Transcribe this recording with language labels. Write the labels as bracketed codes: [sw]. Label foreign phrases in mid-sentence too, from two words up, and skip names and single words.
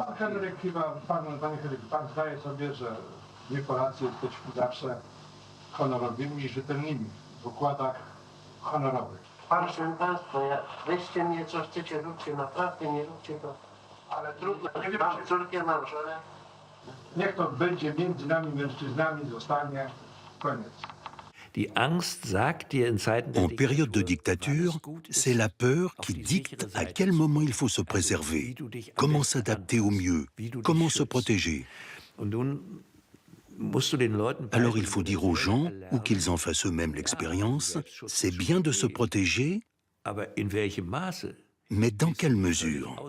[pl] Pan Henryk chyba, panie Henryk, pan zdaje sobie, że my Polacy jesteśmy zawsze honorowymi i rzetelnymi w układach honorowych. Proszę państwa, weźcie mnie, co chcecie, róbcie, naprawdę nie róbcie to. Ale trudno, mam córkę, mam żonę. Niech to będzie między nami mężczyznami, zostanie, koniec. [fr] En période de dictature, c'est la peur qui dicte à quel moment il faut se préserver, comment s'adapter au mieux, comment se protéger. Alors il faut dire aux gens, ou qu'ils en fassent eux-mêmes l'expérience, c'est bien de se protéger, mais dans quelle mesure?